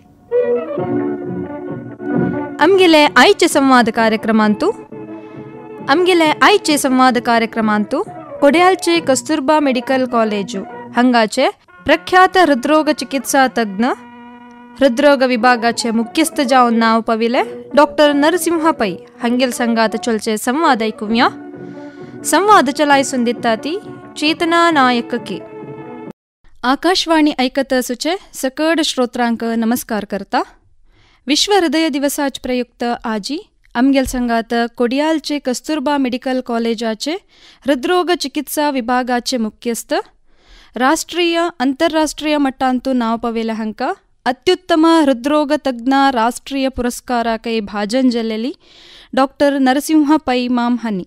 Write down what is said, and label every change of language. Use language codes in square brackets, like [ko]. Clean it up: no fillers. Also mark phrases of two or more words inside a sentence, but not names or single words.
[kok] ಅಮ್ಗೆಲೆ ಆಯ್ಚೆ ಸಂವಾದ ಕಾರ್ಯಕ್ರಮ ಅಂತೂ ಕೊಡ್ಯಾಲ್ಚೆ ಕಸ್ತೂರ್ಬಾ ಮೆಡಿಕಲ್ ಕಾಲೇಜು ಹಂಗಾಚೆ ಪ್ರಖ್ಯಾತ ಹೃದ್ರೋಗ ಚಿಕಿತ್ಸಾ ತಜ್ಞ ಹೃದ್ರೋಗ ವಿಭಾಗಾचे मुख्यस्थ जावन नाव पविले डॉक्टर नरसिंह पै हंगेल संगात चलचे संवाद ऐकुव्या. संवाद चलायसून दित्ताती चेतना नायक के. आकाशवाणी ऐकत सुचे सकड श्रोत्रांक नमस्कार करता. विश्व हृदय दिवसाच प्रयुक्त आजी आमगेल संगात कोडियालचे कस्तूरबा मेडिकल कॉलेजाचे हृद्रोग चिकित्सा विभागाचे मुख्यस्थ राष्ट्रीय अंतरराष्ट्रीय मट्टांतू नाव पवेले हंका अत्युत्तम हृद्रोग तज्ञ राष्ट्रीय पुरस्कार कई भाजन जल्लेली डॉक्टर नरसिंह पै माम हनी.